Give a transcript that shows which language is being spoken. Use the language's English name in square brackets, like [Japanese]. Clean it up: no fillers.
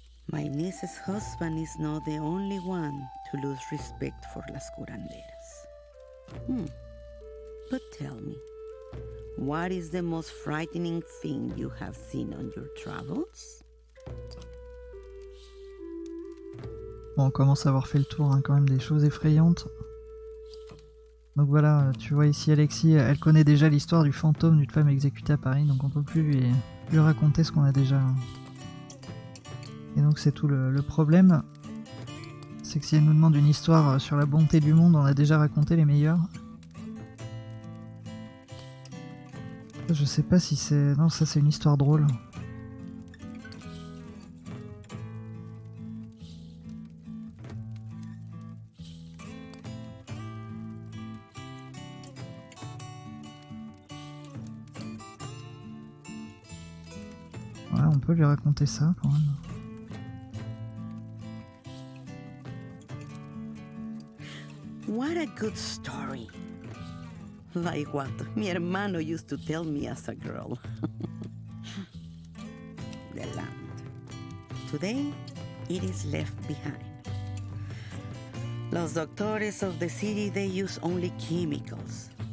[English] My niece's husband is not the only one to lose respect for las curanderas. But tell me, what is the most frightening thing you have seen on your travels? [French] Bon, on commence à avoir fait le tour hein, quand même des choses effrayantes. Donc voilà, tu vois ici Alexis, elle connaît déjà l'histoire du fantôme d'une femme exécutée à Paris, donc on peut plus lui raconter ce qu'on a déjà. Et donc c'est tout le problème, c'est que si elle nous demande une histoire sur la bonté du monde, on a déjà raconté les meilleures. Je sais pas si c'est... Non, ça c'est une histoire drôle. Ouais, on peut lui raconter ça quand même. [English] What a good story. Like what mi hermano used to tell me as a girl. The land. Today, it is left behind. Los doctores of the city, they use only chemicals.